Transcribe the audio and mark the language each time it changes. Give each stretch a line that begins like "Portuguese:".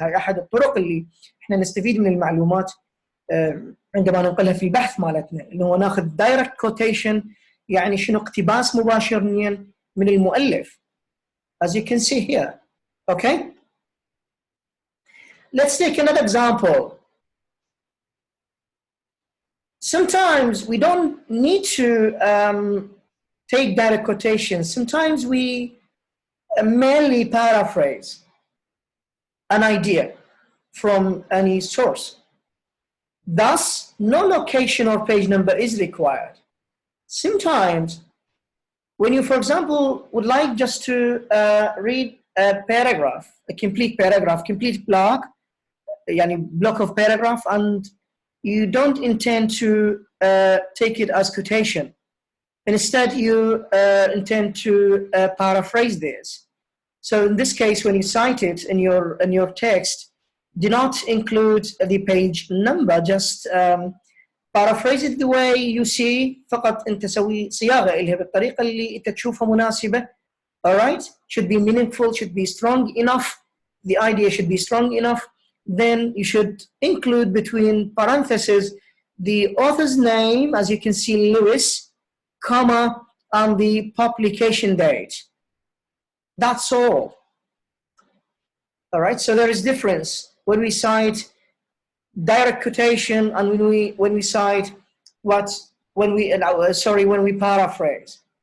Arabic: هاي أحد الطرق اللي إحنا نستفيد من المعلومات عندما ننقلها في البحث مالتنا، اللي هو ناخذ
English: direct quotation،
Arabic: يعني شنو اقتباس مباشر من المؤلف.
English: As you can see here, okay? Let's take another example. Sometimes we don't need to take direct quotations. Sometimes we merely paraphrase an idea from any source. Thus, no location or page number is required. Sometimes, when you, for example, would like just to read a paragraph, a complete paragraph, complete block, yani block of paragraph, and you don't intend to take it as quotation. Instead, you intend to paraphrase this. So in this case, when you cite it in your text, do not include the page number. Just paraphrase it the way you see.
Arabic: فقط أنت سوي صياغة إلها بالطريقة اللي أنت تشوفها مناسبة.
English: All right? Should be meaningful. Should be strong enough. The idea should be strong enough. Then you should include between parentheses the author's name, as you can see, Lewis, comma, and the publication date. That's all. All right, so there is difference when we cite direct quotation and when we cite when we paraphrase.